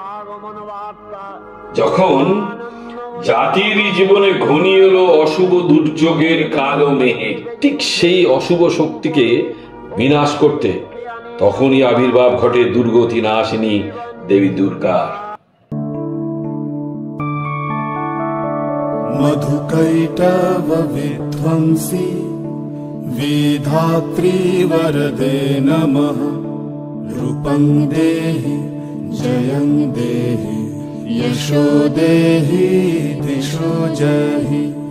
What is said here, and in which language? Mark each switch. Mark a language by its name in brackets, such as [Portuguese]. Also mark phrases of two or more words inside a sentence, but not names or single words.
[Bangla] যখন জাতির জীবনে ঘনিয়ে এলো অশুভ দুর্যোগের কালো মেঘ, ঠিক সেই অশুভ শক্তিকে বিনাশ করতে তখনই আবির্ভাব ঘটে দুর্গতি নাশিনী দেবী দুর্গার। [Sanskrit] मधुकैटव विध्वंसी विधात्री वरदे नमः। रूपं देहि जयं देहि यशो देहि दिशो जहि।